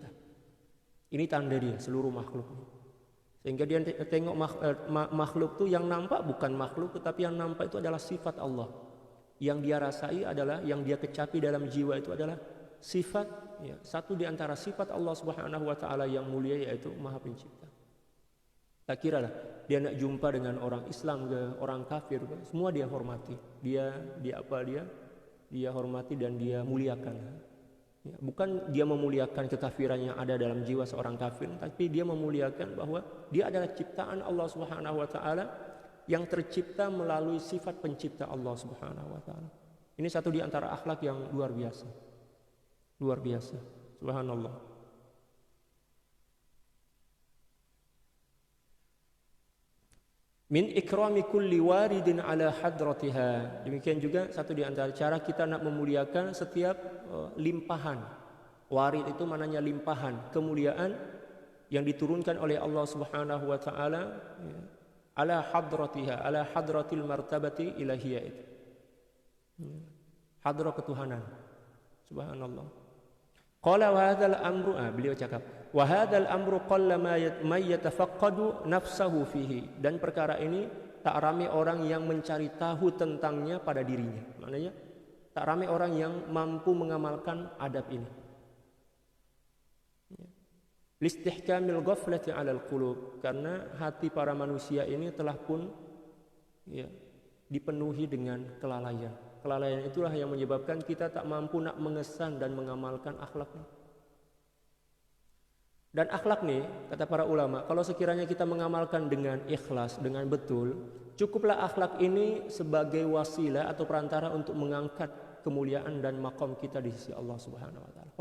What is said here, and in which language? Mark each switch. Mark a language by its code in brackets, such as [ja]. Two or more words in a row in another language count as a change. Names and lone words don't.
[ms] Ini tanda dia, seluruh makhluk. Sehingga dia tengok makhluk itu yang nampak bukan makhluk, tetapi yang nampak itu adalah sifat Allah. Yang dia rasai adalah, yang dia kecapi dalam jiwa itu adalah sifat, satu di antara sifat [ar] الله سبحانه وتعالى [ms] yang mulia, yaitu Maha Pencipta. Tak kiralah dia nak jumpa dengan orang Islam ke orang kafir, semua dia hormati. Dia hormati dan dia muliakan. Bukan dia memuliakan kekafiran yang ada dalam jiwa seorang kafir, tapi dia memuliakan bahwa dia adalah ciptaan [ar] الله سبحانه وتعالى [ms] yang tercipta melalui sifat pencipta [ar] الله سبحانه وتعالى. [ms] Ini satu di antara akhlak yang luar biasa. Luar biasa. Subhanallah. [ar] من إكرام كل وارد على حضرتها. [ms] Demikian juga satu di antara cara kita nak memuliakan setiap limpahan. Warid itu maknanya limpahan, kemuliaan yang diturunkan oleh [ar] الله سبحانه وتعالى على حضرتها، على حضرة المرتبة الإلهية [ms] itu. Hadra ketuhanan. Subhanallah. [ar] قال وهذا الأمر, [ms] beliau cakap, [ar] وهذا الأمر قل ما يتفقد نفسه فيه, [ms] dan perkara ini tak ramai orang yang mencari tahu tentangnya pada dirinya. Maknanya tak ramai orang yang mampu mengamalkan adab ini. [ar] لاستحكام الغفلة على القلوب, [ms] karena hati para manusia ini telah pun dipenuhi dengan kelalaian. Kelalaian itulah yang menyebabkan kita tak mampu nak mengesan dan mengamalkan akhlak ini. Dan akhlak nih, kata para ulama, kalau sekiranya kita mengamalkan dengan ikhlas, dengan betul, cukuplah akhlak ini sebagai wasilah atau perantara untuk mengangkat kemuliaan dan maqam kita di sisi [ar] الله سبحانه وتعالى.